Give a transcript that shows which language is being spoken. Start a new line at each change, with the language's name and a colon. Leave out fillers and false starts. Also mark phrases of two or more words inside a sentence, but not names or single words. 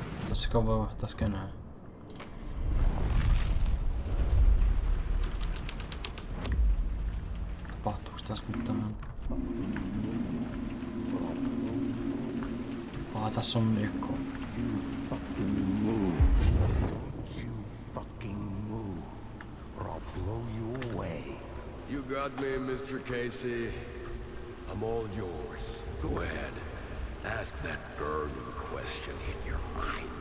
Finnish: Tossiko voi vaihtaa skenää? Tapahtuuko tässä mitään? Tässä on Nico.
English: You got me, Mr. Casey. I'm all yours. Go ahead. Ask that burning question in your mind.